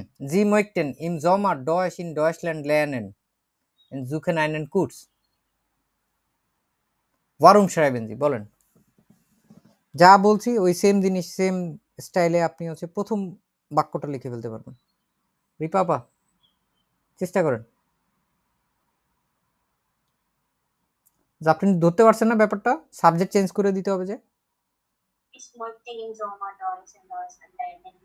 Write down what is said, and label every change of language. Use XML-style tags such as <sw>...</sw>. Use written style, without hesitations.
<de>Sie möchten im Sommer Deutsch in Deutschland lernen und suchen einen Kurs. Warum schreiben Sie?</de> <bn>বলেন। যা বলছি ওই same জিনিস same স্টাইলে আপনি হচ্ছে প্রথম বাক্যটা লিখে ফেলতে পারবেন। রিপাপা চেষ্টা করেন। যে আপনি ধরতে পারছেন না ব্যাপারটা, সাবজেক্ট চেঞ্জ করে দিতে হবে যে</bn> <de>Ich möchte im Sommer Deutsch in Deutschland lernen.</de>